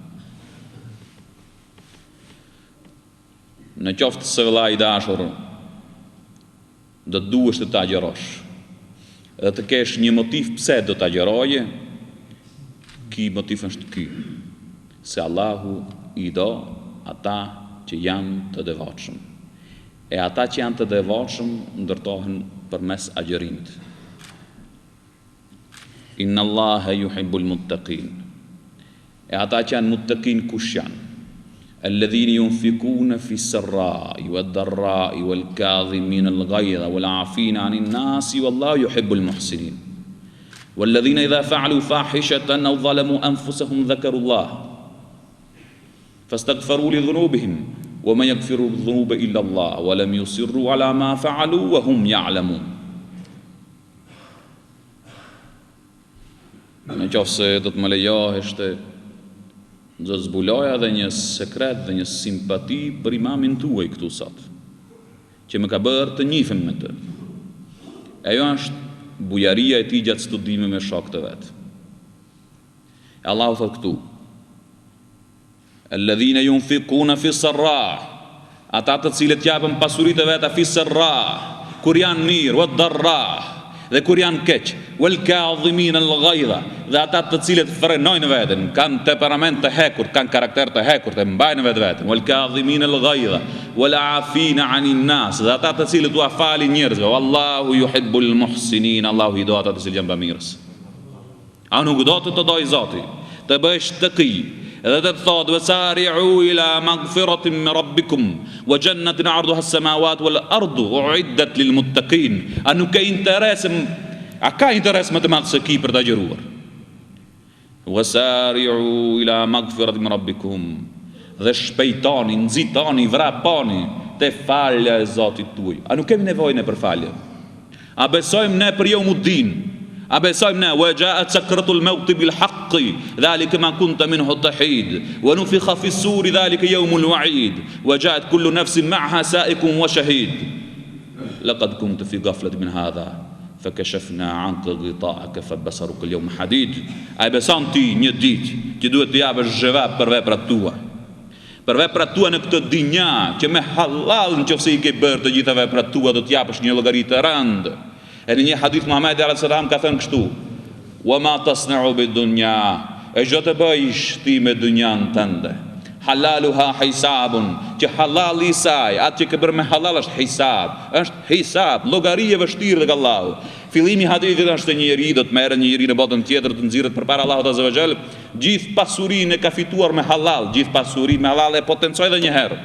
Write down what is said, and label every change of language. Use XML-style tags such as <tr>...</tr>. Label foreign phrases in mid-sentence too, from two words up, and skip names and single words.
<sq>Në qoftë se vëlla I dashur, do të duhesh të agjerosh, dhe të kesh një motiv pse do të agjeroje, ky motiv është ky, se Allahu I do ata që janë të devotshëm. E ata që janë të devotshëm ndërtohen përmes agjerimit.</sq> <ar>إن الله يحب المتقين.</ar> <sq>E ata që janë muttaqin kush janë?</sq> <ar>الذين ينفقون في السراء والضراء والكاظمين الغيظ والعافين عن الناس والله يحب المحسنين. والذين إذا فعلوا فاحشة أو ظلموا أنفسهم ذكروا الله فاستغفروا لذنوبهم ومن يغفر الذنوب إلا الله ولم يصروا على ما فعلوا وهم يعلمون.</ar> <sq>Në qoftë se do të më lejohesh të zbuloja dhe një sekret dhe një simpati për imamin tuaj këtu sot, që më ka bërë të njifem me të. Ajo është bujaria e tij gjatë studimeve me shokët e vet. Allahu thot këtu:</sq> <ar>الذين ينفقون في السراء,</ar> <sq>ata të cilët japën pasuritë e veta</sq> <ar>في السراء,</ar> <sq>kur janë mirë,</sq> <ar>والضراء,</ar> <sq>dhe kur janë keq,</sq> <ar>والكاظمين الغيظ,</ar> <sq>dhe ata të cilët frenojnë veten, kanë temperament të hekurt, kanë karakter të hekurt, e mbajnë veten,</sq> <ar>والكاظمين الغيظ والعافين عن الناس,</ar> <sq>dhe ata të cilët u falin njerëzve,</sq> <ar>والله يحب المحسنين,</ar> <sq>Allahu I do ata të cilët janë bamirës. A nuk do të doj Zoti, të bësh taqi, edhe të thotë</sq> <ar>وسارعوا إلى مغفرة من ربكم وجنة عرضها السماوات والأرض أعدت للمتقين.</ar> <sq>A nuk ka interes, a ka interes më të madh se ky për të agjëruar?</sq> <ar>وسارعوا إلى مغفرة من ربكم,</ar> <sq>dhe shpejtoni, nxitoni, vraponi te falja e Zotit tuaj. A nuk kemi nevojë ne për falje? A besojmë ne për Yawmuddin? A besojmë ne</sq> <ar>وجاءت سكرة الموت بالحق ذلك ما كنت منه تحيد ونفخ في الصور ذلك يوم الوعيد وجاءت كل نفس معها سائق وشهيد لقد كنت في غفلة من هذا فكشفنا عنك غطاءك فبصرك اليوم حديد.</ar> <sq>A beson ti një ditë që duhet të japësh zhevap për veprat tua? Për veprat tua në këtë dinja që me halal nëse I ke bërë të gjitha veprat tua do të japësh një llogari të rëndë. E në një hadith Muhamedi a.s. ka thënë kështu:</sq> <ar>وما تصنع بالدنيا,</ar> <sq>e çdo të bëjsh ti me dunjan tënde,</sq> <ar>حلالها حساب,</ar> <sq>që halali I saj, atë që ke bërë me halal është hisab, llogari e vështirë tek Allahu. Fillimi I hadithit është se një njeri do të merret një njeri në botën tjetër, të nxirret përpara Allahut</sq> <ar>عز وجل,</ar> <sq>gjithë pasurinë e ka fituar me halal, gjithë pasurinë me halal e potencoi edhe një herë.</sq>